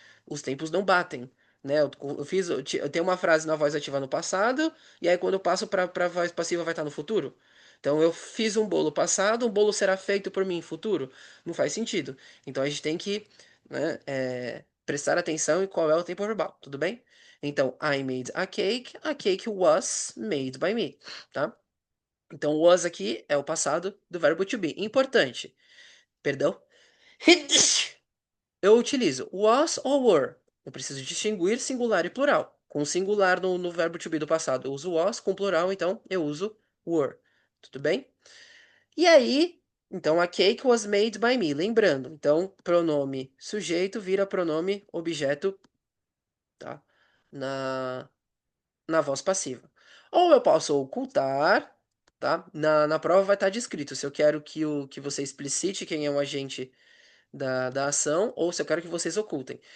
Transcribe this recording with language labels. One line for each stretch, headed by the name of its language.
Portuguese: Os tempos não batem, né? Eu tenho uma frase na voz ativa no passado, e aí quando eu passo para a voz passiva vai estar no futuro. Então eu fiz um bolo passado, um bolo será feito por mim futuro. Não faz sentido. Então a gente tem que, né, prestar atenção em qual é o tempo verbal, tudo bem?
English: Então, I made a cake was made by me, tá?
Portuguese: Então, o was aqui é o passado do verbo to be. Importante, perdão. Eu utilizo was ou were. Eu preciso distinguir singular e plural. Com singular no verbo to be do passado, eu uso was. Com plural, então, eu uso were. Tudo bem? E aí, então,
English: a cake was made by me.
Portuguese: Lembrando, então, pronome sujeito vira pronome objeto, tá? Na, na voz passiva. Ou eu posso ocultar, tá? Na prova vai estar descrito se eu quero que você explicite quem é o agente da ação ou se eu quero que vocês ocultem.